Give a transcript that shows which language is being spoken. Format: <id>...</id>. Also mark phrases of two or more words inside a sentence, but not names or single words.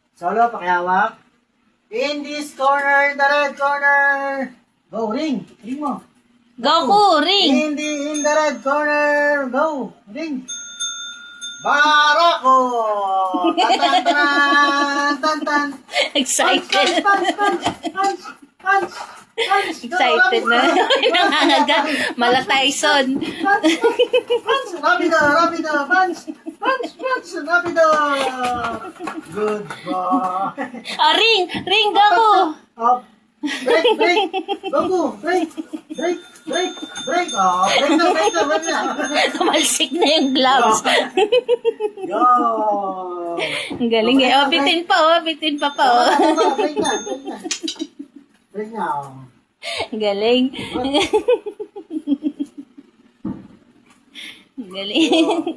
<tl>Solo, pakihawak.</tl> <en>In this corner, the red corner. Go, ring. Ring mo. Goku, ring! In the red corner. Go, ring.</en> <tl>Barako! Tan tan tan tan tan.</tl> <en>Excited. Punch, punch, punch, punch, punch.</en> <tl>Excited na. Nangangaga. Mala Tyson.</tl> <en>Punch, punch,</en> <es>rapido, rapido,</es> <en>punch, punch, punch, rapido. Good boy. Oh, ring! Ring, Goku! Up. Break, break. Goku, break, break, break, break.</en> <tl>Oh, break na, break na, break na. Kumalsik na yung gloves. Yo. Ang galing eh. Oh, bitin pa oh. Bitin pa pa oh. Break na, break na. Break na, oh. Ang galing. Ang galing.</tl>